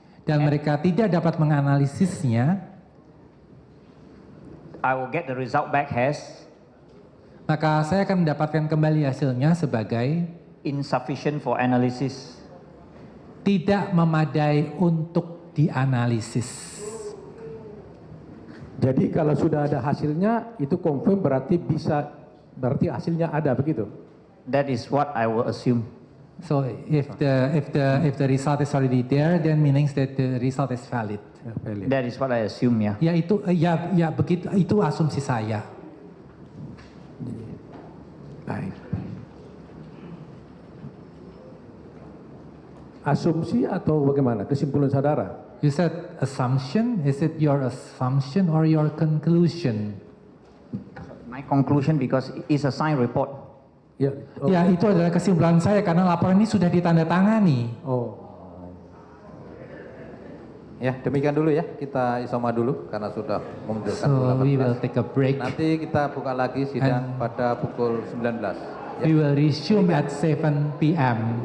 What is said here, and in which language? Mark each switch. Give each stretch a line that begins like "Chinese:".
Indonesian: dan mereka tidak dapat menganalisisnya,
English: I will get the result back as
Indonesian: maka saya akan mendapatkan kembali hasilnya sebagai
English: insufficient for analysis.
Indonesian: tidak memadai untuk dianalisis. Jadi kalau sudah ada hasilnya itu confirm berarti hasilnya ada begitu.
English: That is what I will assume. So if the result is already there, then means that the result is valid.
Indonesian: Ya, valid.
English: That is what I assume, yeah.
Indonesian: Ya itu ya begitu, itu asumsi saya. Baik. Asumsi atau bagaimana? Kesimpulan saudara?
English: You said assumption. Is it your assumption or your conclusion? My conclusion, because it's a signed report.
Indonesian: Ya. Oh. Ya, itu adalah kesimpulan saya karena laporan ini sudah ditandatangani. Oh. Ya, demikian dulu ya. Kita isoma dulu karena sudah menunjukkan
English: So we will take a break.
Indonesian: Nanti kita buka lagi sidang pada pukul 19. Ya.
English: We will resume at 7 p.m.